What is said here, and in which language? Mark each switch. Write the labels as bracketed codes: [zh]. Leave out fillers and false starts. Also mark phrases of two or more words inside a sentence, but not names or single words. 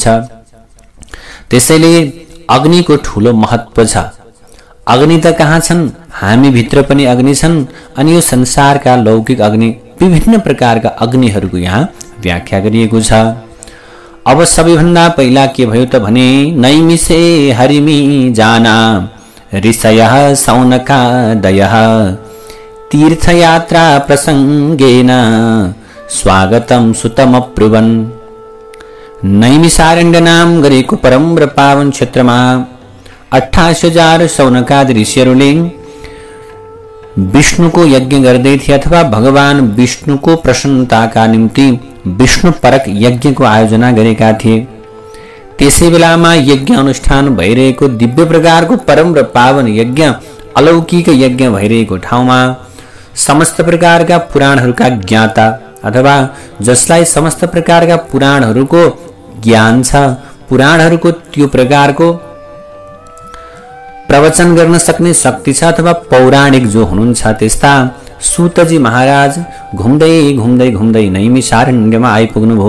[ne] त्यसैले अग्निको ठूलो महत्व छ। अग्नि त कहाँ छन्, हामी भित्र पनि अग्नि छन्। अनि यो संसारका लौकिक अग्नि, विभिन्न प्रकारका अग्निहरूको यहाँ व्याख्या गरिएको छ। अब सबैभन्दा पहिला के भयो त भने [sa] नैमिषे हरिमी जाना ऋषयः सौनकादयः तीर्थयात्रा प्रसंगेन स्वागतम सुतमब्रुवन्। [ne] नैमिषारण्य नाम गरेको परम र पावन क्षेत्रमा 28,000 सौनकादि ऋषिहरूले विष्णुको यज्ञ गर्दै थिए अथवा भगवान विष्णुको प्रसन्नताका निम्ति विष्णु परक यज्ञको आयोजना गरेका थिए। त्यसै बेलामा यज्ञ अनुष्ठान भइरहेको दिव्य प्रकारको परम र पावन यज्ञ अलौकिक यज्ञ भइरहेको ठाउँमा समस्त प्रकारका पुराणहरूका ज्ञाता अथवा जसलाई समस्त प्रकारका पुराणहरूको ज्ञान छ, पुराणहरूको त्यो प्रकारको प्रवचन गर्न सक्ने शक्ति छ अथवा पौराणिक जो हुनुहुन्छ त्यस्ता सूतजी महाराज घुम्दै घुम्दै घुम्दै नैमिषारण्यमा आइपुग्नुभयो।